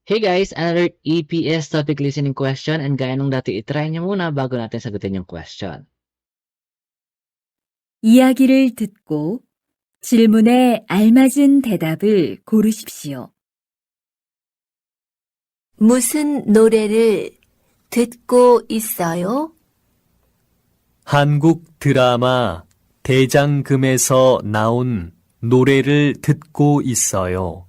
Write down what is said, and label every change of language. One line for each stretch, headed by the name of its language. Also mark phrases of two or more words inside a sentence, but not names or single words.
English: Hey guys, another EPS topic listening question and
Filipino: gaya nung dati itry nyo muna bago natin sagutin yung question.
Korean: 이야기를 듣고 질문에 알맞은 대답을 고르십시오. 무슨 노래를 듣고 있어요? 한국 드라마 대장금에서 나온 노래를 듣고 있어요.